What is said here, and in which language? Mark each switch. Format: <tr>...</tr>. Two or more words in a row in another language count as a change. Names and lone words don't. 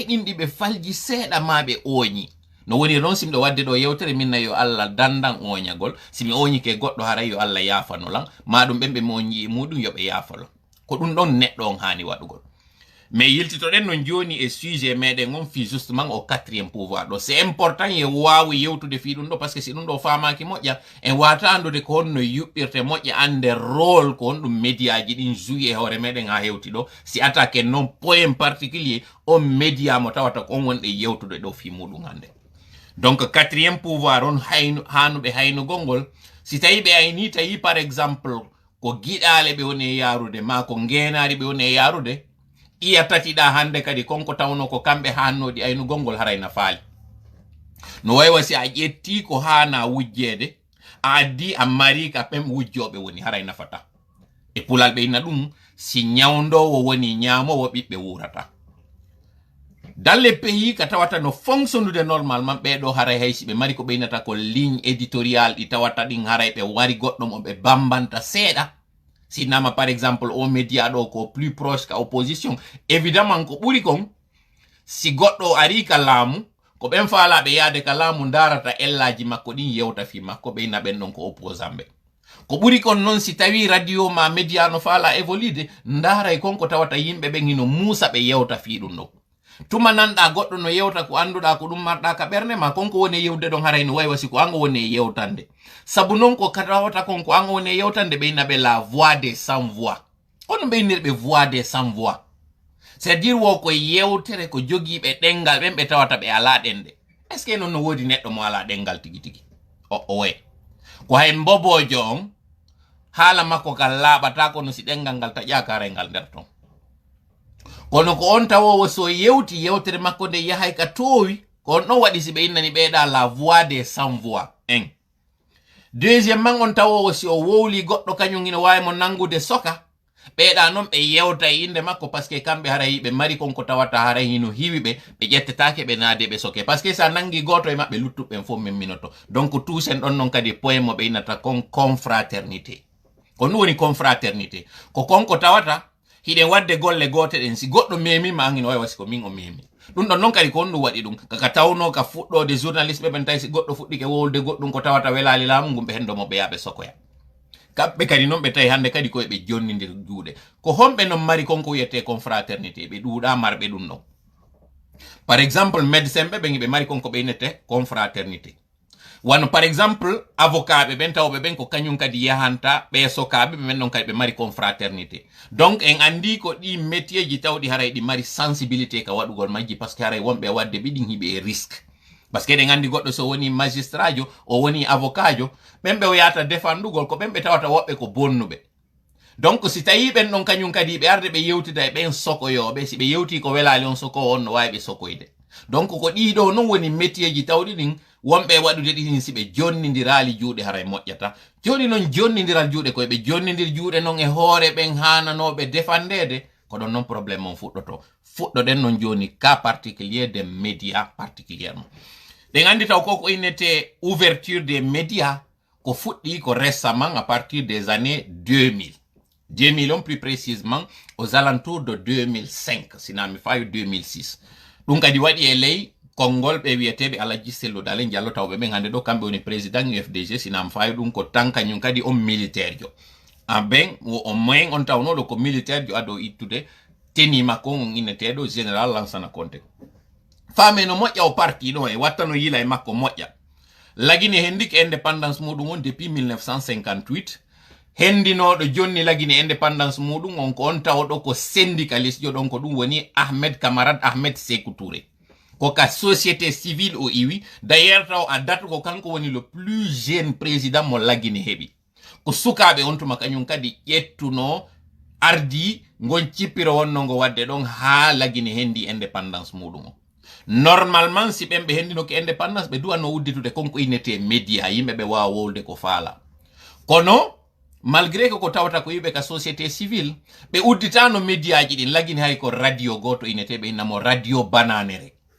<ff>ɗin ɗi ɓe falji seeɗa ma ɓe oñi no woni noon simɗo wadde ɗo yewtere minna yo Allah dandan oñagol simi oñike goɗɗo haray yo Allah yafanolan maɗum ɓen ɓe mo oñi e muɗum yoɓe yafalo ko ɗum ɗon neɗɗo on hani waɗugol mais yiltitoɗen no joni e sujet meɗen on fi</ff> <fr>justement au quatrième pouvoir</fr> <ff>ɗo</ff> <fr>c'est important</fr> <ff>ye wawi yewtude fi ɗum ɗo</ff> <fr>par ce que</fr> <ff>si ɗum ɗo famaki moƴƴa en wata andude ko honno yuɓɓirte moƴƴa ande rôle ko on ɗum médiaji ɗin jouyi e hoore meɗen ha hewti ɗo si attaque non</ff> <fr>point particulier</fr> <ff>on média mo tawata ko on wonɗe yewtude ɗo fi muɗum hande</ff> <fr>donc quatrième pouvoir</fr> <ff>on hanuɓe haynugol ngol si tawi ɓe ayni tawi</ff> <fr>par exemple</fr> <ff>ko giɗale ɓe woni e yarude ma ko ngenari ɓe woni e yarude iya tatiɗa hande kadi konko tawno ko kamɓe hannoɗi aynugol ngol harayna faali no waywa si a ƴetti ko hana wujjede a addi a mari ka ɓen wujjoɓe woni haray nafata e pulal ɓe inna ɗum si ñawdowo woni ñamowo ɓiɓɓe wurata</ff> <fr>dans les pays</fr> <ff>ka tawata no fonctionnude normalement ɓeɗo haray haysi ɓe mari ko ɓeynata ko</ff> <fr>ligne éditorial</fr> <ff>ɗi tawata ɗin haray ɓe wari goɗɗum o ɓe bambanta seeɗa sinama</ff> <fr>par exemple</fr> <ff>o média ɗo ko</ff> <fr>plus proche</fr> <ff>ka</ff> <fr>opposition évidemment</fr> <ff>ko ɓuri kon si goɗɗo ari ka laamu ko ɓen faalaɓe yaade ka laamu darata ellaji makko ɗin yewta fi makko ɓeyna ɓen ɗon ko opposant ɓe ko ɓuri kon noon si tawi radio ma média no faala évolude ndaray kon ko tawata yimɓe ɓen hino muusa ɓe yewta fi ɗum ɗo tuma nanɗa goɗɗo no yewta ko anduɗa ko ɗum marɗa ka ɓerne ma konko woni yewde ɗon haray no waywa si ko ango woni yewtande sabu noon ko tawata kon ko ango woni yewtande ɓeyna ɓe</ff> <fr>la voix des sans voix</fr> <ff>hono ɓeynirɓe</ff> <fr>voix des sans voix c'est à dire</fr> <ff>wo ko yewtere ko jogiiɓe ɗengal ɓen ɓe tawata ɓe ala ɗende</ff> <fr>est ce que</fr> <ff>noon no woodi neɗɗo mo ala ɗengal tigi tigi o way ko hay mbobojo on haala makko kal laaɓata kono si ɗengal ngal taƴaka haray ngal nder ton kono ko on tawowo so yewti yewtere makko nde yahay ka towi ko on ɗon waɗi si ɓe innani ɓeeɗa</ff> <fr>la voix des sans voix</fr> <ff>en deuxièmement on tawo si o wowli goɗɗo kañum ina wawi mo nangude soka ɓeeɗa noon ɓe yewta inde makko</ff> <fr>par ce que</fr> <ff>kamɓe haray ɓe mari konko tawata haray hino hiwi ɓe ƴettetake ɓe naade ɓe soke</ff> <fr>par ce que</fr> <ff>sa nangi goto e maɓɓe luttuɓen fof min minoto donc tuusen ɗon noon kadi point mo ɓe innata kon confraternité ko ɗum woni confraternité ko konko tawata hiɗen wadde golle gote ɗen si goɗɗo memima angino wawi wasi ko min o memi ɗum ɗon noon kadi ko on ɗum waɗi ɗum kaka tawno ka fuɗɗode journaliste ɓe ɓen tawi si goɗɗo fuɗɗike wowlde goɗɗum ko tawata welali laamu ngum ɓe hendomo ɓe yaɓe sokoya kamɓe kadi noon ɓe tawi hannde kadi koye ɓe jonnidir juuɗe ko homɓe noon mari konko wiyete confraternité ɓe ɗuuɗa marɓe ɗum ɗon</ff> <fr>par exemple</fr> <ff>médecin ɓe ɓen ɓe mari konko ɓe innete confraternité wano</ff> <fr>par exemple</fr> <ff>avocat ɓe ɓen tawɓe ɓen ko kañum kadi yahanta ɓe sokaɓe ɓe ɓen ɗon kadi ɓe mari confraternité donc en andi ko ɗi métier ji tawɗi haray ɗi mari sensibilité ka waɗugol majji</ff> <fr>par ce que</fr> <ff>haray wonɓe wadde ɓiɗin hiɓe e risque par ce que ɗen andi goɗɗo so woni magistrat jo o woni avocat jo ɓen ɓe o yata défendugol ko ɓen ɓe tawata woɓɓe ko bonnuɓe donc si tawi ɓen ɗon kañum kadi ɓe arde ɓe yewtida e ɓen sokoyoɓe si ɓe yewti ko welali on sokowo on no wawi ɓe sokoyde donc ko ɗiɗo non woni métier ji tawɗi ɗin wonɓe waɗude ɗiɗin si ɓe jonnidirali juuɗe haray moƴƴata joni noon jonnodiral juuɗe koye ɓe jonnidir juuɗe noon e hoore ɓen hananoɓe défendede ko ɗon noon probléme on fuɗɗoto fuɗɗoɗen noon joni</ff> <fr>cas particulier des médias particulièrement</fr> <ff>ɗen andi taw koko innete</ff> <fr>ouverture des médias</fr> <ff>ko fuɗɗi ko</ff> <fr>récemment à partir des années</fr> <ff>2000 on</ff> <fr>plus précisément aux alentours de</fr> <ff>2005 sinami fawi 2006 ɗum kadi waɗi e ley konngol ɓe wiyeteɓe Alaji Sello Dale Diallo tawɓe ɓen hannde ɗo kamɓe woni président UFDG sinam fawi ɗum ko tan kañum kadi on militaire jo ɓen o moyen on tawnoɗo ko militaire jo aɗo ittude teni makko on inneteɗo général Lansana Conté faame no moƴƴa o parti ɗo e watta no yila e makko moƴƴa lagine hendiki indépendance muɗum on depuis 1958 hendinoɗo jonni lagine indépendance muɗum on ko on tawɗo ko syndicaliste jo ɗon ko ɗum woni Ahmed Camarade Ahmed Sékou Touré ko ka</ff> <fr>société civile</fr> <ff>o iwi d'ailleurs taw a date ko kanko woni</ff> <fr>le plus jeune président</fr> <ff>mo lagine heɓi ko sukaɓe on tuma kañum kadi ƴettuno ardi gon cippiro wonno ngo wadde ɗon ha lagine hendi indépendance muɗum o normalement si ɓen ɓe hendinoke indépendance ɓe duwanno udditude konko innete média yimɓe ɓe wawa wowde ko faala kono malgré ko tawata ko yiɓe ka</ff> <fr>société civile</fr> <ff>ɓe udditano média ji ɗin lagine hay ko radio goto inneteɓe innamo radio bananere</ff>